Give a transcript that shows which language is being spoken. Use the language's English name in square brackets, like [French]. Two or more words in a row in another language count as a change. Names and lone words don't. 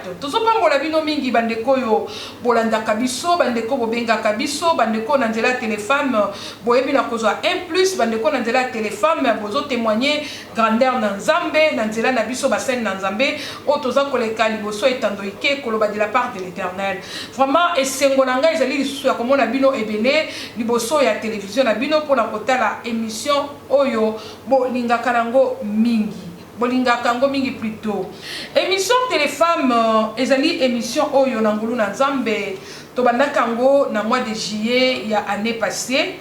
[Lingala] Tozopambola bino mingi bandeko yo bolandaka biso bandeko bobengaka biso bandeko na nzela Téléfemme boyebi na kozwa 1+ bandeko na nzela Téléfemme bozo [French] témoigner grandeur [Lingala] na Nzambe na nzela na biso ba scène na Nzambe o toza koleka liboso etando ike koloba [French] de la part de l'Éternel. [Lingala] Vraiment esengo na ngai ezali lisusu ya komona bino ebele liboso ya télévision na bino pona kotala émission oyo bolingaka nango mingi. Bolingaka ngo mingi plutôt. Émission Téléfemme ezali émission oyo nangulu na Nzambe to bandaka ngo na [French] mois de juillet [Lingala] ya [French] année passée.